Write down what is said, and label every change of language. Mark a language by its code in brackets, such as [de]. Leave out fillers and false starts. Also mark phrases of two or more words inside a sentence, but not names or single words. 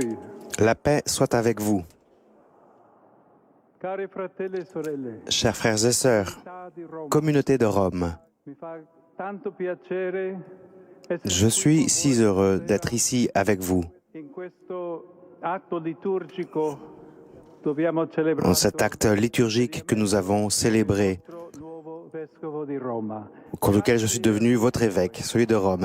[fr] La paix soit avec vous. [it] Cari fratelli e sorelle, [fr] Chers frères et sœurs, communauté de Rome, [it] mi fa tanto piacere essere [fr] je suis si heureux d'être ici avec vous [it] in questo atto liturgico. Dobbiamo celebrare [fr] en cet acte liturgique que nous avons célébré, [it] il nuovo vescovo di Roma. [fr] au cours duquel je suis devenu votre évêque, celui de Rome.